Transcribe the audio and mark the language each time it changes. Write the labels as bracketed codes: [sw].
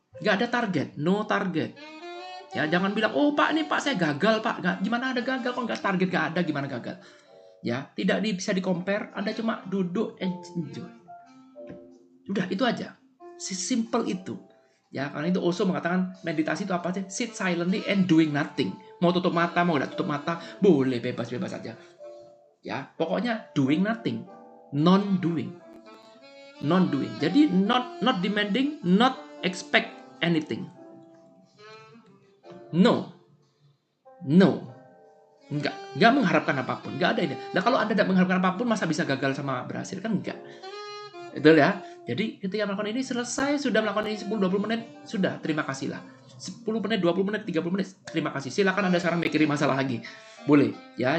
[id] Nggak ada target, [en] no target. [id] Ya, jangan bilang, oh Pak, ini Pak saya gagal Pak. Nggak, gimana ada gagal kalau nggak target, nggak ada gimana gagal. Ya, tidak bisa di-compare, Anda cuma duduk enjoy. Udah, itu aja. Simple itu. Ya, karena itu Osho mengatakan meditasi itu apa sih? [en] Sit silently and doing nothing. [id] Mau tutup mata, mau nggak tutup mata, boleh bebas-bebas aja. Ya, pokoknya [en] doing nothing. Non-doing. Jadi not demanding, not expect anything. No. [id] Enggak mengharapkan apapun, enggak ada ini. Nah, kalau Anda tidak mengharapkan apapun, masa bisa gagal sama berhasil? Kan enggak. Betul ya? Jadi ketika melakukan ini, selesai, sudah melakukan ini 10-20 menit, sudah, terima kasihlah. 10 menit, 20 menit, 30 menit, terima kasih. Silakan Anda sekarang mikirin masalah lagi. Boleh, ya.